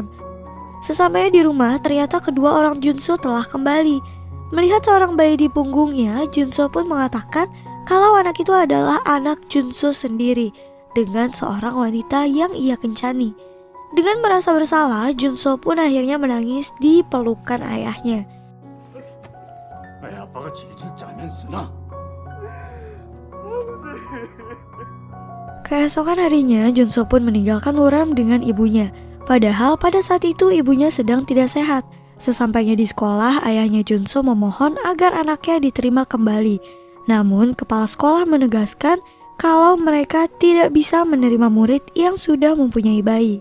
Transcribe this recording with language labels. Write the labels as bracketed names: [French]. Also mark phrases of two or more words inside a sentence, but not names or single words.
[Indonesian] Sesampainya di rumah, ternyata kedua orang Junso telah kembali. Melihat seorang bayi di punggungnya, Junso pun mengatakan kalau anak itu adalah anak Junso sendiri dengan seorang wanita yang ia kencani. Dengan merasa bersalah, Junso pun akhirnya menangis di pelukan ayahnya. [Korean] 아빠가 질질 짜면 쓰나? [Indonesian] Keesokan harinya, Junso pun meninggalkan Woo-ram dengan ibunya. Padahal pada saat itu ibunya sedang tidak sehat. Sesampainya di sekolah, ayahnya Junso memohon agar anaknya diterima kembali. Namun kepala sekolah menegaskan kalau mereka tidak bisa menerima murid yang sudah mempunyai bayi.